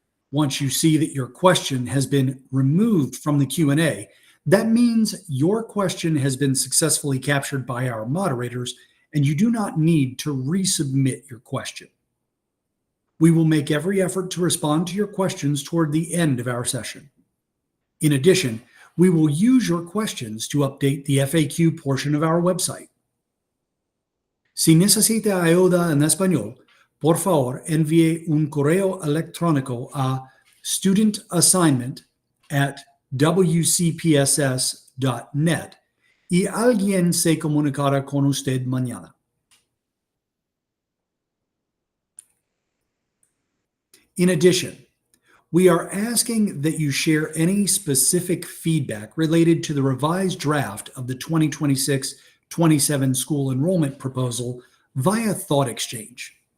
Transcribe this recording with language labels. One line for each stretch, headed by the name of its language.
English: Once you see that your question has been removed from the Q&A, that means your question has been successfully captured by our moderators and you do not need to resubmit your question. We will make every effort to respond to your questions toward the end of our session. In addition, we will use your questions to update the FAQ portion of our website.
Spanish: Si necesita ayuda en español, por favor envíe un correo electrónico a studentassignment@wcpss.net y alguien se comunicará con usted mañana.
English: In addition, we are asking that you share any specific feedback related to the revised draft of the 2026-27 school enrollment proposal via Thought Exchange.